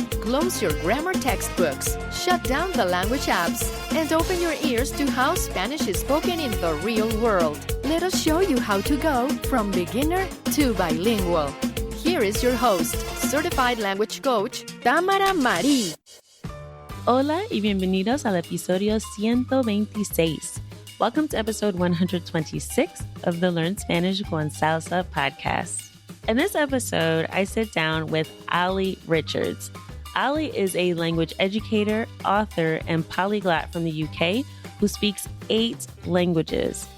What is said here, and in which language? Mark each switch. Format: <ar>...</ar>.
<en>Close your grammar textbooks, shut down the language apps, and open your ears to how Spanish is spoken in the real world. Let us show you how to go from beginner to bilingual. Here is your host, certified language coach, Tamara Marie.</en> <es>Hola y bienvenidos al episodio 126.</es> <en>Welcome to episode 126 of the Learn Spanish con Salsa podcast. In this episode, I sit down with Olly Richards. Olly is a language educator, author, and polyglot from the UK who speaks 8 languages.</en>